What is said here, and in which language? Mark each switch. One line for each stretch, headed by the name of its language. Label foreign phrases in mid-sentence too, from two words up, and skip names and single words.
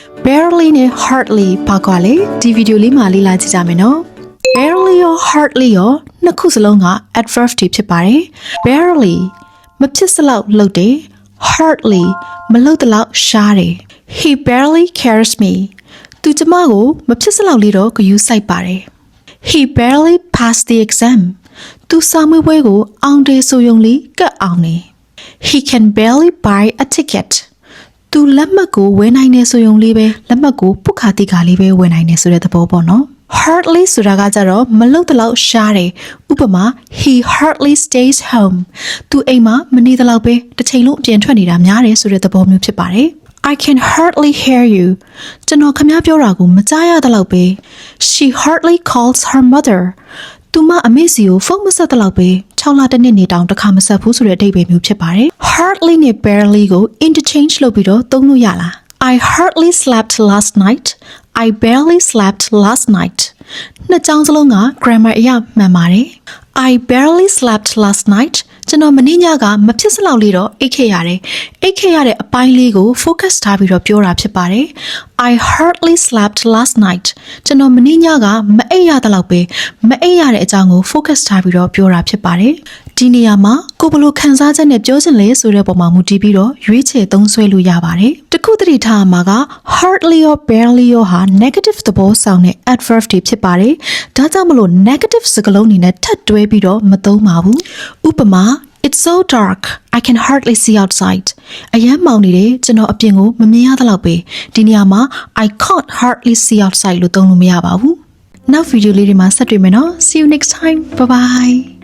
Burmese: barely နဲ့ hardly ဘာကွာလဲဒီဗီဒီယိုလေးမှာလေ့လာကြည့်ကြမယ်နော် barely ရော hardly ရောနှစ်ခုစလုံး က adverb တွေဖြစ်ပါတယ် barely မဖြစ်စလောက်လုပ်တယ် hardly မလုပ်တလောက်ရှားတယ်
English: he barely cares me
Burmese: သူကျမကိုမဖြစ်စလောက်လေးတော့ဂရုစိုက်ပါတယ်
English: he barely passed the exam
Burmese: သူစာမေးပွဲကိုအောင်တယ်ဆိုရုံလေးကတ်အောင်နေ
English: he can barely buy a ticket
Burmese: သူလက်မှတ်ကိုဝယ်နိုင်တယ်ဆိုရုံလေးပဲလက် မှတ်ကိုပုတ်ခါတိခါလေးပဲဝယ်နိုင်တယ်ဆိုတဲ့သဘောပေါ့နော် hardly ဆိုတာကကြတော့မလုပ်တလောက်ရှားတယ်ဥပမာ
English: he hardly stays home
Burmese: သူအိမ်မှာမနေတလောက်ပဲတစ်ချိန်လုံးအပြင်ထွက်နေတာများတယ်ဆိုတဲ့သဘောမျိုးဖြစ်ပါတယ်
English: I can hardly hear you
Burmese: ကျွန်တော်ခမပြောတာကိုမကြားရတဲ့လောက်ပဲ
English: she hardly calls her mother
Burmese: သူမအမေစီကိုဖုန်းမဆက်တဲ့လောက်ပဲ6လတစ်နှစ်နေတောင်တစ်ခါမဆက်ဘူးဆိုတဲ့အဓိပ္ပာယ်မျိုးဖြစ်ပါတယ် hardly နဲ့ barely ကို interchange လုပ်ပြီးတော့သုံးလို့ရလား
English: I hardly slept last night I barely slept last night
Burmese: နှစ်ကြောင်းစလုံးက grammar အရမှန်ပါတယ်
English: I barely slept last night
Burmese: ကျွန်တော်မနေ့ညကမဖြစ်စလောက်လေးတော့အိတ်ခဲ့ရတယ်အိတ်ခဲ့ရတဲ့အပိုင်းလေးကို focus ထားပြီးတော့ပြောတာဖြစ်ပါတယ်
English: I hardly slept last night
Burmese: ကျွန်တော်မ နေ့ညကမအိပ်ရတဲ့လောက်ပဲမအိပ်ရတဲ့အကြောင်းကို focus ထားပြီးတော့ပြောတာဖြစ်ပါတယ်ဒီနေရာမှာကိုဘလို့ခန်းစားချက် နဲ့ပြောချင်လဲဆိုတဲ့ပုံမှာမူတည်ပြီးတော့ရွေးချယ်သုံးစွဲလို့ရပါတယ်တခုတတိထားမှာက
English: hardly or barely
Burmese: ရောဟာ negative သဘောဆောင်တဲ့ adverb တွေဖြစ်ပါတယ်ဒါကြောင့်မလို့ negative စကားလုံးတွေနဲ့ထပ်တွဲပြီးတော့မသုံးပါဘူးဥပမာ
English: It's so dark I can hardly see outside
Burmese: အရန်မောင်နေတယ်ကျွန်တော်အပြင်ကိုမမြင်ရသလောက်ပဲဒီနေရာမှာ
English: I can't hardly see outside
Burmese: လို့သုံးလို့မရပါဘူးနောက်ဗီဒီယိုလေးတွေမှာဆက်တွေ့မယ်နော်
English: See you next time bye bye